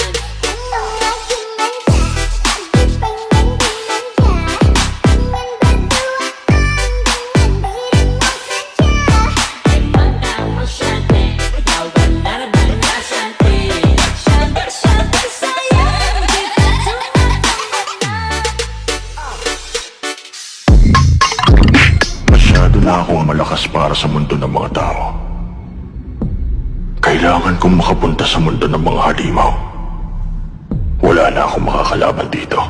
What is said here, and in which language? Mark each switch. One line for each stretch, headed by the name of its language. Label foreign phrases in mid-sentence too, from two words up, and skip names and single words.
Indonesian: Emang lagi manja, aku pengen dimanja. Pengen berdua, dengan dirimu saja. Emang kamu cantik, kau benar-benar cantik. Cantik-cantik sayang, kita cuma temenan.
Filipino: Masyado na akong malakas para sa mundo ng mga tao. Kailangan kong makapunta sa mundo ng mga halimaw. Wala na akong makakalaban dito.